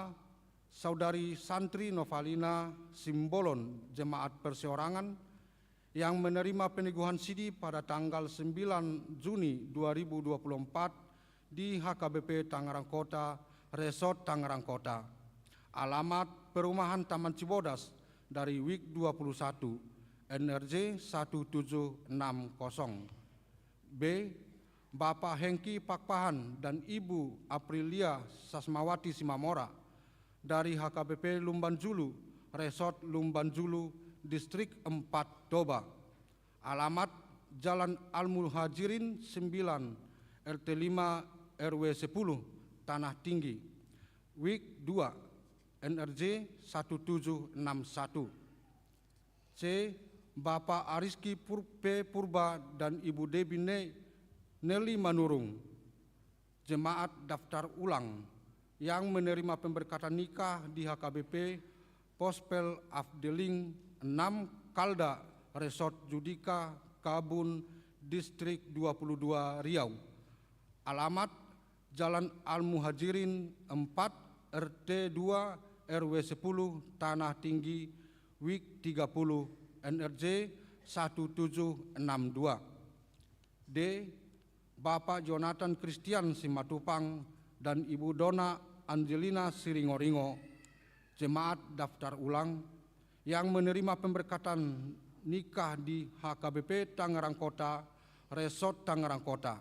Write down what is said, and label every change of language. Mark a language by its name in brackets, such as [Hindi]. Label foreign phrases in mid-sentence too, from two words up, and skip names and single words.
[Indonesian] Saudari Santri Novalina Simbolon, jemaat perseorangan, yang menerima peneguhan sidi pada tanggal 9 Juni 2024 di HKBP Tangerang Kota, Resort Tangerang Kota. Alamat Perumahan Taman Cibodas dari WIK 21, NRJ 1760. B. Bapak Hengki Pakpahan dan Ibu Aprilia Sasmawati Simamora dari HKBP Lumbanjulu, Resort Lumbanjulu, Distrik 4 Toba. Alamat Jalan Al-Muhajirin 9, RT 5 RW 10, Tanah Tinggi, WIK 2, NRJ 1761. C. Bapak Ariski Purba dan Ibu Debi Nelly Manurung, jemaat daftar ulang, yang menerima pemberkatan nikah di HKBP Pospel Afdeling 6 Kalda, Resort Judika, Kabun, Distrik 22 Riau. Alamat Jalan Al-Muhajirin 4, RT 2, RW 10, Tanah Tinggi, WIK 30, NRJ 1762. D. Bapak Jonathan Christian Simatupang dan Ibu Dona Angelina Siringoringo, jemaat daftar ulang, yang menerima pemberkatan nikah di HKBP Tangerang Kota, Resort Tangerang Kota.